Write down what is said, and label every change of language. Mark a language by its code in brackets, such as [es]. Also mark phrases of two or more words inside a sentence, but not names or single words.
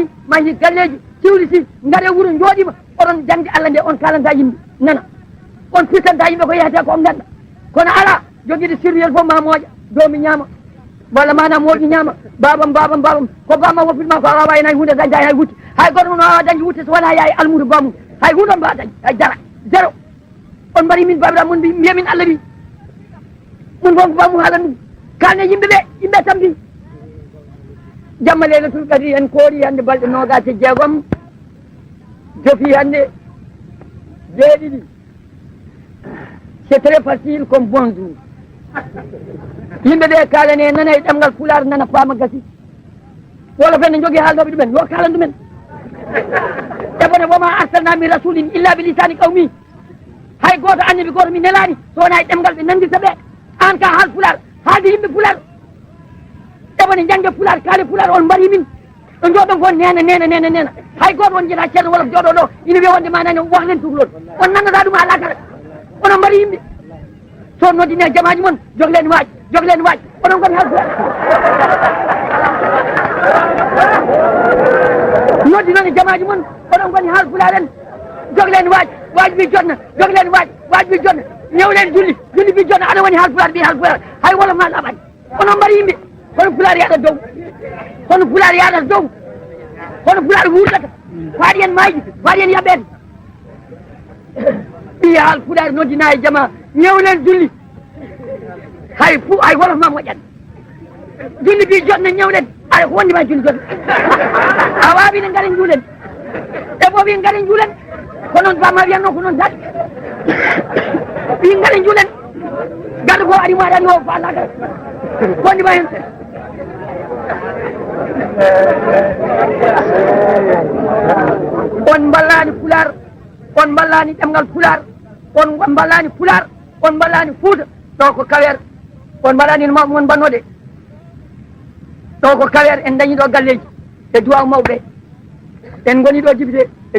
[ff] mahi galleji siwli si gaare wuuro jooɗima oɗon jangde Allah nde on kalanta yimɓe nana on pittanta yimɓe ko yeyete ko on ganda kono ala joguiɗo sirriyel fof ma mooƴa domi ñaama walla mana moƴƴi ñaama babam ko bamma woppitma ko a wawa hen hay hunde dañde hay wutte hay goto noon wawa dañde wutte so wona yaye almudo bamum hay hunde on mbawa dañde hay dara zéro on mbari min babiraɓe mon mbiyamin Allah wi mon fof ko bamum haalan ɗum kalne yimɓeɓe yimɓe tambi jamma leylatul qadri en koori hande balɗe nogase jeegom jofi hande jeeɗiɗi [fr] c'est très facile comme bonjour [ff] yimɓe ɓe kalane nana e ɗemgal Pulaar nana faama gasi wolof en ne jogui haalnoɓe ɗumen yo kalan ɗumen [ar] وما أرسلنا من رسول إلا بلسان قومه hay goto annabi goto mi nelani so wona e ɗemgal ɓe nandita ɓe an ka haal Pulaar haalde yimɓe Pulaar eɓone jangde Pulaar kaale [ff] Pulaar on mbari min ɗo jooɗon fof nena hay goto won jeeta ceerno wolof jooɗo ɗo ina wiya wonde manani wahlen tuhlol on nannata ɗum ala kara onon mbari yimɓe so noddine jamaji moon joglen waaj onon goni hal noddi noon e jamaaji mon oɗon goni haalpulaar en jogleen waaj bi jotna jogleen waaj bi jotna ñewlen julli bi jotna aɗa woni haalpulaar ɓi haalpulaar hay wolof ma laɓani onon mbaɗa yimɓe hono pulaar yaɗat dow hono pulaar yaɗat dow hono pulaar wuurɗata faaɗi en maaji faaɗi en yaɓɓede ɓi haalpulaar noddina e jama ñewlen julli hay wolof ma moƴƴat julli bi jotna ñewlen aɗa ko wondima julli jotna a waawi ne ngaren juulen e ɓooɓi ngaren juulen ko noon bamma wiyanno ko noon tati ɓi ngaren juulen gaɗa ko ari maɗani o faalaga wondima hen on ballani pulaar on ballani ɗemgal pulaar on ballani pulaar on ballani fuuta ɗo ko kawer on mbaɗani mon bannode ɗo ko kawer en dañi ɗo galleji e duwaw mawɓe en goni ɗo député e